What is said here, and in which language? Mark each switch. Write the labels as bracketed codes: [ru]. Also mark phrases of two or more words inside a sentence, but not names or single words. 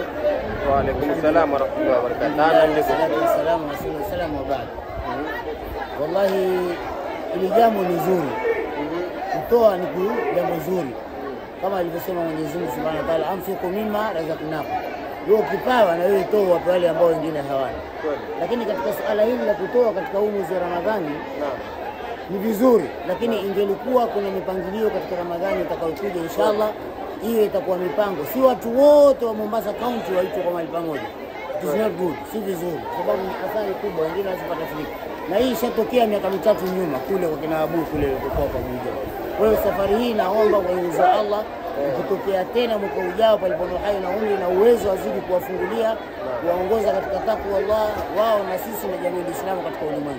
[ar] وعليكم السلام ورحمة الله وبركاته. والصلاة والسلام على رسول الله وبعد. [sw] والله ili jambo ni zuri. Kutoa ni jambo zuri. Kama alivyosema Mwenyezi Mungu Subhanahu wa Ta'ala, [ar] أنفقوا مما رزقناكم. [sw] Wewe kipawa na wewe toa kwa wale ambao wengine hawana. Lakini katika suala hili la kutoa katika huu mwezi wa Ramadhani ni vizuri, lakini ingelikuwa kuna mipangilio katika Ramadhani itakayokuja inshallah, hiyo itakuwa mipango. Si watu wote wa Mombasa County waitwe kwa mahali pamoja. [en] It is not good, [sw] si vizuri, sababu ni athari kubwa, wengine wasipata frika. Na hii ishatokea miaka mitatu nyuma kule kwa kina Abu kule kwa pamoja. Kwa hiyo safari hii naomba kwa uwezo wa Allah kutokea tena mwaka ujao palipo hai na umri na uwezo wazidi kuwafungulia, kuwaongoza katika takwa Allah wao na sisi na jamii ya Uislamu katika ulimwengu.